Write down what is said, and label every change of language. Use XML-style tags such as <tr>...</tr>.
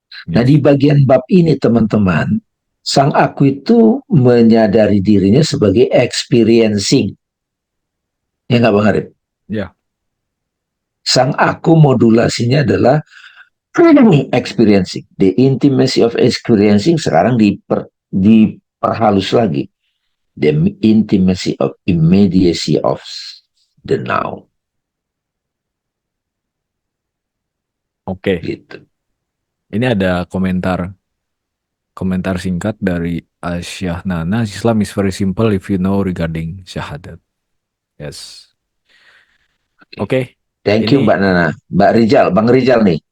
<id>Nah, di bagian bab ini teman-teman, sang aku itu menyadari dirinya sebagai experiencing. Ya nggak Bang Arif? Ya. Sang aku modulasinya adalah experiencing.</id> <en>The intimacy of experiencing</en> <id>sekarang diperhalus lagi.</id> <en>The intimacy of immediacy of the now.</en> <id>Oke. Gitu. Ini ada komentar singkat dari Asyahnana.</id> <en>Islam is very simple if you know regarding syahadat. Yes. Oke. Thank you</en> <id>Ini Mbak Nana. Mbak Rizal, Bang Rizal nih,</id>